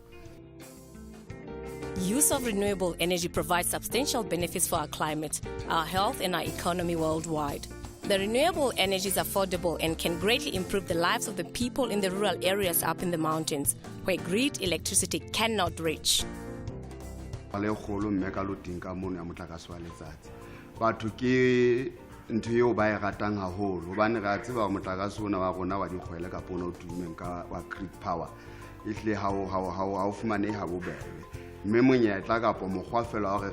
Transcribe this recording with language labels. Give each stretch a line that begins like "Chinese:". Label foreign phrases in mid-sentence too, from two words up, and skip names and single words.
English: Use of renewable energy provides substantial benefits for our climate, our health, and our economy worldwide. The renewable energy is affordable and can greatly improve the lives of the people in the rural areas up in the mountains, where grid electricity cannot reach.
Southern Sotho: Ntho eo ba e ratang haholo hobane re a tseba motlakase ona wa rona wa dikgwele ka pona o tumeng ka wa
English: grid power
Southern Sotho: ehle ha o fumane ha bobebe mme monyetla kapo mokgwa fela wa